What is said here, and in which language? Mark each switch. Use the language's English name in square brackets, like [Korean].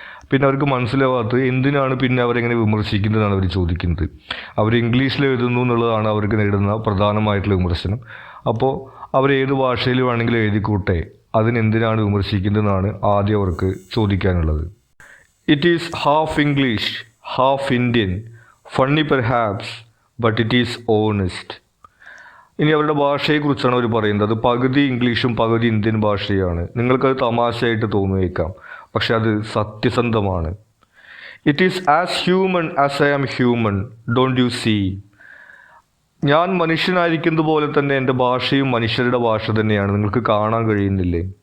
[Malayalam] പിന്നെ അവർക്ക് മനസ്സിലാവാത്തത് എന്തിനാണ് പിന്നെ അവരെങ്ങനെ വിമർശിക്കുന്നതാണ് അവർ ചോദിക്കുന്നത്. അവർ ഇംഗ്ലീഷിൽ എഴുതുന്നു എന്നുള്ളതാണ് അവർക്ക് നേരിടുന്ന പ്രധാനമായിട്ടുള്ള വിമർശനം. അപ്പോൾ അവർ ഏത് ഭാഷയിൽ വേണമെങ്കിലും എഴുതിക്കൂട്ടെ, അതിനെന്തിനാണ് വിമർശിക്കുന്നതെന്നാണ് ആദ്യം അവർക്ക് ചോദിക്കാനുള്ളത്. [English] It is half English, half Indian, funny perhaps, but it is honest. [Malayalam] ഇനി അവരുടെ ഭാഷയെക്കുറിച്ചാണ് അവർ പറയുന്നത്. അത് പകുതി ഇംഗ്ലീഷും പകുതി ഇന്ത്യൻ ഭാഷയാണ്. നിങ്ങൾക്കത് തമാശയായിട്ട് തോന്നിയേക്കാം, പക്ഷെ അത് സത്യസന്ധമാണ്. [English] It is as human as I am human, don't you see. [Malayalam] ഞാൻ മനുഷ്യനായിരിക്കുന്നത് പോലെ തന്നെ എൻ്റെ ഭാഷയും മനുഷ്യരുടെ ഭാഷ തന്നെയാണ്, നിങ്ങൾക്ക് കാണാൻ കഴിയുന്നില്ലേ?